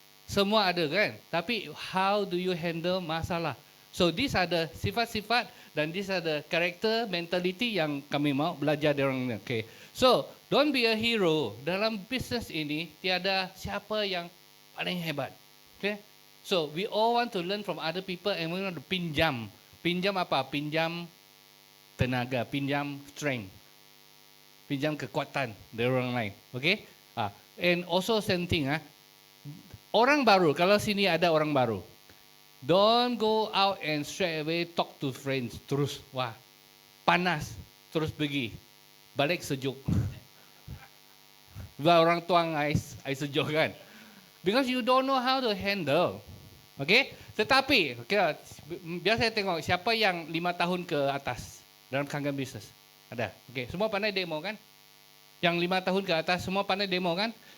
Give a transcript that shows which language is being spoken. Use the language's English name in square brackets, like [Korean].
[Malay] Semua ada kan? Tapi [English] how do you handle [Malay] masalah? [English] So these are the [Malay] sifat-sifat dan [English] these are the character mentality [Malay] yang kami mau belajar dari orang ni. [English] Okay. So don't be a hero. [Malay] Dalam bisnes ini tiada siapa yang paling hebat. [English] Okay. So we all want to learn from other people and we want to pinjam. [Malay] Pinjam apa? Pinjam tenaga, pinjam strength. Pinjam kekuatan dari orang lain. [English] Okay. And also same thing. [Malay] Orang baru, kalau sini ada orang baru, [English] don't go out and straight away talk to friends terus. [Malay] Wah, panas, terus pergi. Balik sejuk. Orang tuang ais sejuk kan. [English] Because you don't know how to handle. Okay? [Malay] Tetapi, okay, biasa saya tengok siapa yang 5 tahun ke atas dalam Kangen Business. Ada. Okay, semua pandai demo kan? Yang 5 tahun ke atas semua pandai demo kan?